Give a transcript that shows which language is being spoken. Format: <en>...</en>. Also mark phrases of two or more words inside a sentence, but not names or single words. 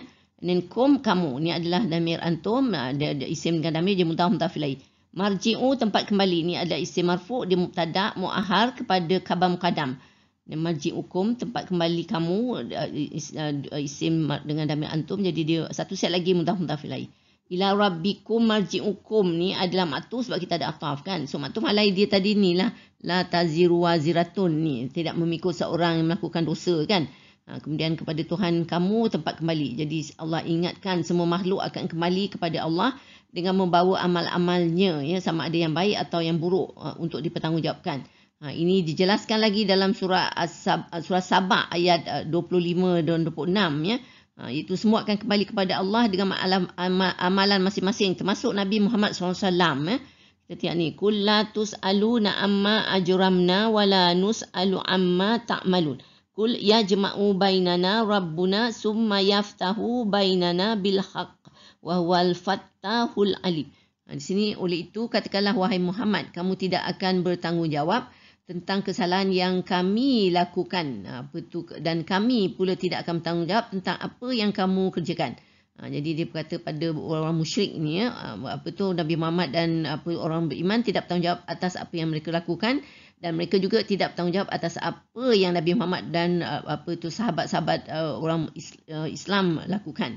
<ms>Dan kum, kamu, ni adalah</ms> <ar>ضمير أنتم,</ar> <ms>dia isim dengan damir, dia</ms> <ar>مضاف إليه.</ar> <ms>Marji'u, tempat kembali, ni adalah</ms> <ar>اسم مرفوع',</ar> <ms>dia</ms> <ar>مبتدأ مؤخر</ar> <ms>kepada</ms> <ar>خبر مقدم.</ar> <ms>Dan marji'ukum, tempat kembali kamu, isim dengan</ms> <ar>ضمير أنتم,</ar> <ms>jadi dia satu set lagi</ms> <ar>مضاف إليه. إلى ربكم مرجعكم</ar> <ms>ni adalah maktuf sebab kita ada ataf kan. So maktuf alai dia tadi ni lah,</ms> <ar>لا تزر وازرة ni,</ar> <ms>tidak memikul seorang yang melakukan dosa kan. Kemudian kepada Tuhan kamu tempat kembali. Jadi Allah ingatkan semua makhluk akan kembali kepada Allah dengan membawa amal-amalnya, ya, sama ada yang baik atau yang buruk, untuk dipertanggungjawabkan. Ini dijelaskan lagi dalam surah Sabah ayat 25 dan 26, ya. Itu semua akan kembali kepada Allah dengan amalan masing-masing, termasuk Nabi Muhammad SAW. Kita tengok ni,</ms> <ar>قل لا تسألون عما أجرمنا ولا نسأل عما تعملون. قل يجمع بيننا ربنا ثم يفتح بيننا بالحق وهو الفتاح العليم.</ar> <ms>Di sini, oleh itu katakanlah wahai Muhammad, kamu tidak akan bertanggungjawab tentang kesalahan yang kami lakukan, dan kami pula tidak akan bertanggungjawab tentang apa yang kamu kerjakan. Jadi dia berkata pada orang musyrik ni, Nabi Muhammad dan orang beriman tidak bertanggungjawab atas apa yang mereka lakukan, dan mereka juga tidak bertanggungjawab atas apa yang Nabi Muhammad dan sahabat-sahabat orang Islam lakukan.</ms>